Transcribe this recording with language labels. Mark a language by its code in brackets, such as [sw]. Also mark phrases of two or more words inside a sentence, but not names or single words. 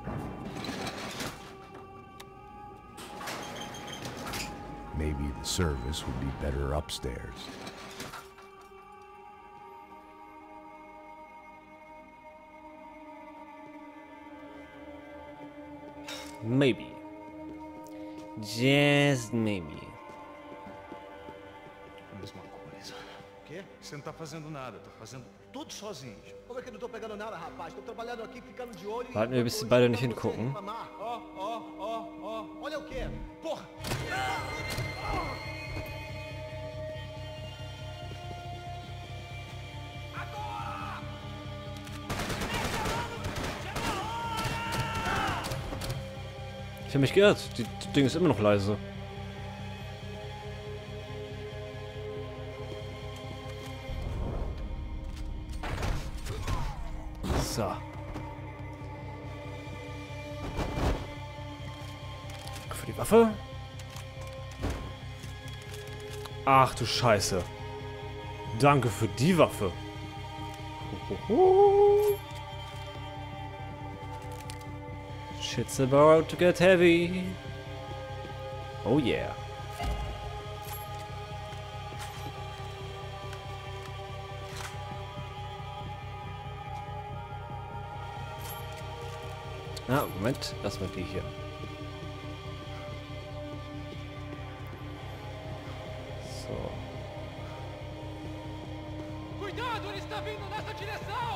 [en] Maybe the service would be better upstairs. Maybe. Just maybe. [pt] Mesma coisa. O quê? Você não tá fazendo nada, tá fazendo tudo sozinho. Como é que eu não tô pegando nada, rapaz? Tô trabalhando aqui, ficando de olho e... [de] Warten wir, bis die beide nicht hingucken. [pt] Olha o quê? Porra! [de] Ich habe mich geirrt. Das Ding ist immer noch leise. So. Für die Waffe. Ach du Scheiße. Danke für die Waffe. [en] Shit's about to get heavy. Oh yeah. [de] Ah, Moment. Erstmal die hier. So. [pt] Cuidado, ele está vindo nessa direção!